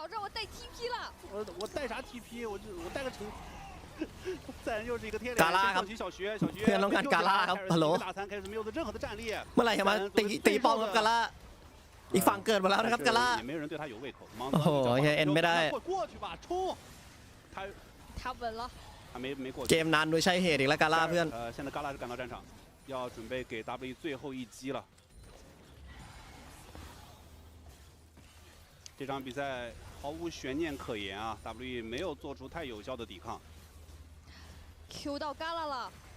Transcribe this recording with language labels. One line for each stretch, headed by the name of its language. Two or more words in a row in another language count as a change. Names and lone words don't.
Thai: กาล่าครับเพื่อนต้องการกาล่าครับฮัลโหลเมื่อไหร่จะมาตีป้อมกับกาล่าอีกฝั่งเกิดมาแล้วนะครับกาล่าโอ้โหเอ็นไม่ได้เกมนานโดยใช้เหตุอีกแล้วกาล่าเพื่อน
Chinese: 现在嘎拉是赶到战场，要准备给 W 最后一击了。这场比赛毫无悬念可言啊 ，W 没有做出太有效的抵抗。 Q 到嘎拉了。